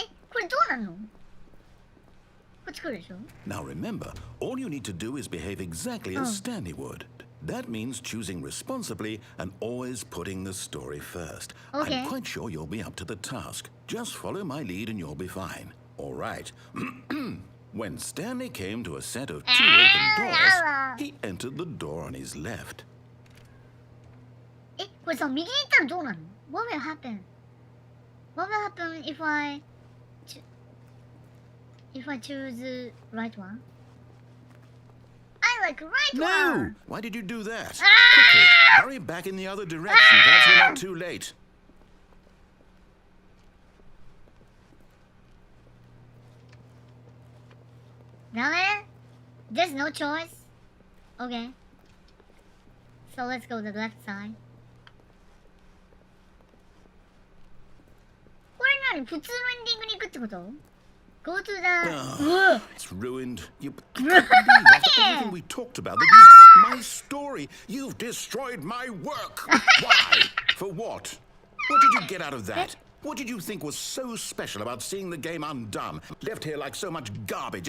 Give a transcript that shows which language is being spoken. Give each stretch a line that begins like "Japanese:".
Japanese: これどうなんの？こっち来るでしょ？
English: Now remember, all you need to do is behave exactly as Stanley would. That means choosing responsibly and always putting the story first. Okay. I'm quite sure you'll be up to the task. Just follow my lead and you'll be fine. All right. When Stanley came to a set of 2 open doors, he entered the door on his left.
Japanese: これさ、右に行ったらどうなの？
English: What will happen? What will happen if I choose the right one? I like right No! one! Why did you do that? Quickly, hurry back in the other direction. That's we're not too late.
Japanese: ダメ?
English: There's no choice? Okay. So let's go to the left side.
Japanese: これ何？普通のエンディングに行くってこと？
English: Go to the... It's ruined. I can't believe after everything we talked about, that is my story. You've destroyed my work. Why? For what? What did you get out of that? What did you think was so special about seeing the game undone? Left here like so much garbage.